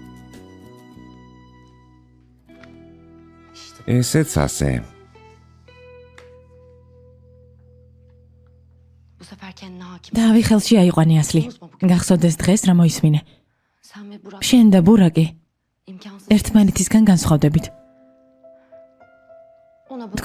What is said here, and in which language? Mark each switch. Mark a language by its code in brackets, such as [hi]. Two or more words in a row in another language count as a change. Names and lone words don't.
[ka] ესეც ასე. [tr] Bu sefer kendine hakim. [ka] დავი ხელში აიყვანი ასლი. გახსოვდეს დღეს რა მოისმინე. [tr] Sen ve Burak [ka] შენ და ბურაკი [tr] imkansız. [ka] ერთმანეთისგან განსხვავდებით. [tr] Ona bunu